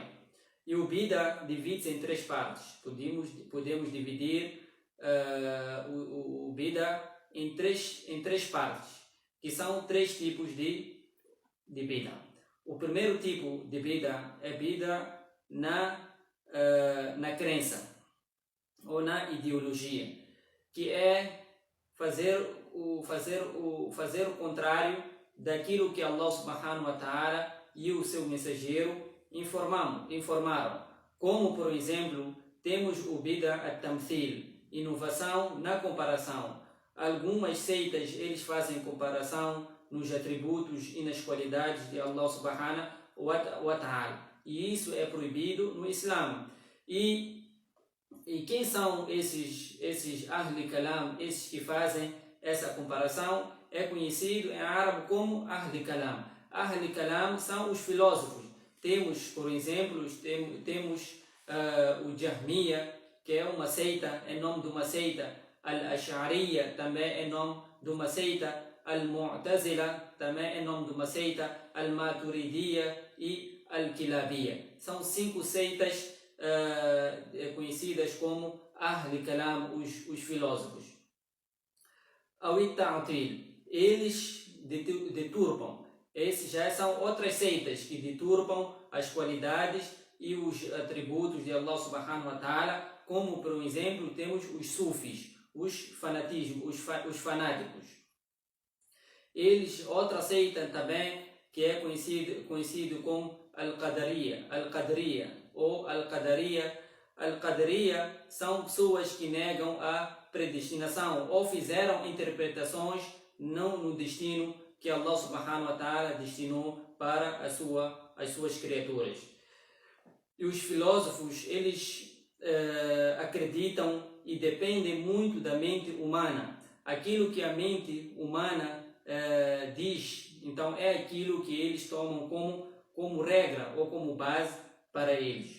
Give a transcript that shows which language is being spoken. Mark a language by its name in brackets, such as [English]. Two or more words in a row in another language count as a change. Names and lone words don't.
[Portuguese] E o bida divide-se em três partes. Podemos dividir o bida em três partes, que são três tipos de bida. O primeiro tipo de bida é bida na crença ou na ideologia, que é fazer o contrário daquilo que Allah [Arabic] سبحانه وتعالى [Portuguese] e o seu mensageiro informaram. Como, por exemplo, temos o [Arabic] بدعة التمثيل, [Portuguese] inovação na comparação. Algumas seitas, eles fazem comparação nos atributos e nas qualidades de Allah [Arabic] سبحانه وتعالى. [Portuguese] E isso é proibido no Islã. E quem são esses Ahli Kalam, esses que fazem essa comparação? É conhecido em árabe como Ahli Kalam. Ahli Kalam são os filósofos. Temos, por exemplo, o Jahmiya, que é uma seita, é nome de uma seita. Al-Ash'ariya também é nome de uma seita. Al-Mu'tazila também é nome de uma seita. Al-Maturidiyya e Al-Kilabiyya. São 5 seitas conhecidas como Ahli Kalam, os filósofos. Al-Ta'til, eles deturpam. Esses já são outras seitas que deturpam as qualidades e os atributos de Allah [Arabic] سبحانه وتعالى, [Portuguese] como por exemplo temos os sufis, os fanáticos. Eles, outra seita também, que é conhecido como Al-Qadariya ou Al-Qadariya. Al-Qadariya são pessoas que negam a predestinação ou fizeram interpretações não no destino que Allah [Arabic] سبحانه وتعالى [Portuguese] destinou para as suas criaturas. E os filósofos, eles acreditam e dependem muito da mente humana. Aquilo que a mente humana diz, então é aquilo que eles tomam como regra ou como base para eles.